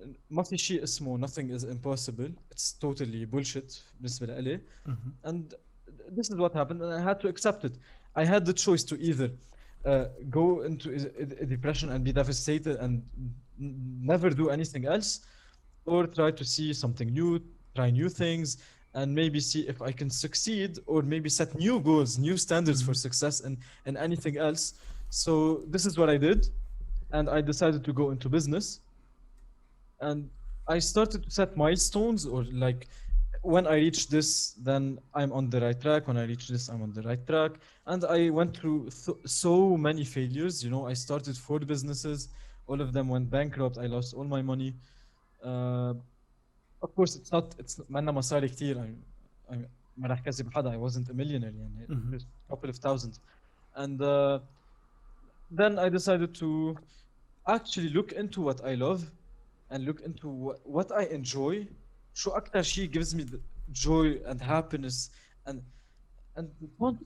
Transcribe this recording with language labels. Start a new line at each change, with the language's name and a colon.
Arabic: ما في شيء اسمه
English: nothing is impossible. It's totally bullshit
Arabic: بالنسبة لإلي.
English: And this is what happened and I had to accept it. I had the choice to either go into a depression and be devastated and never do anything else, or try to see something new, try new things, and maybe see if I can succeed, or maybe set new goals, new standards for success in anything else. So this is what I did, and I decided to go into business. And I started to set milestones, or like when I reach this then I'm on the right track, when I reach this I'm on the right track. And I went through so many failures you know. I started 4 businesses, all of them went bankrupt, I lost all my money. Of course it's
Arabic: ما عندنا مصاري كتير. ما راح كذب حدا,
English: I wasn't a millionaire يعني, just a couple of thousands. And then I decided to actually look into what I love and look into what I enjoy.
Arabic: شو أكتر شيء
English: gives me the joy and happiness and fun.